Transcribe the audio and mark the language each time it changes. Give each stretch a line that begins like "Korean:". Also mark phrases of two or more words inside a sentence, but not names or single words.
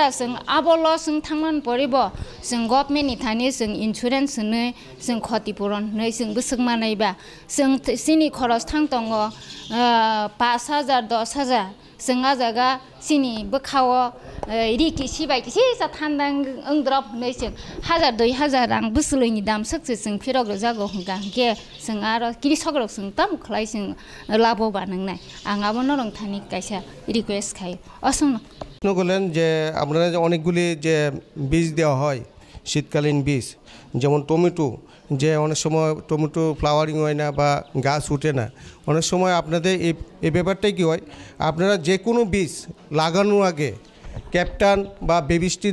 Kok Borok: जों आबो लस जों थांमान परिबो जों गभर्नमेन्टनि थानि जों इन्सुरेन्स होनो जों क्षतिपूरण होनो जों बोसोगमानायबा जों सिनि खरस थांदङ 5000 10000 जों आजागा सिनि बोखावो रिकि सिबाय किसि जा थान्दां ओंद्रब होनै जों 1000 2000 रां बोसोलैनि दाम सकसे जों फिरग्र जागौ हंके जों आरो कृषक जों ताम खलाय जों लाभो बानांनाय आंआबो नरंथानि कायसा रिक्वेस्ट खायो असं
Bangla: বলেন যে আপনারা যে অনেকগুলি যে বীজ দেওয়া হয় শীতকালীন বীজ যেমন টমেটো যে অনেক সময় টমেটো ফ্লাওয়ারিং হয় না বা গাছ উঠে না অনেক সময় আপনাদের এই ব্যাপারটাই কি হয় আপনারা যে কোনো বীজ লাগানোর আগে ক্যাপ্টান বা বেবিস্টিন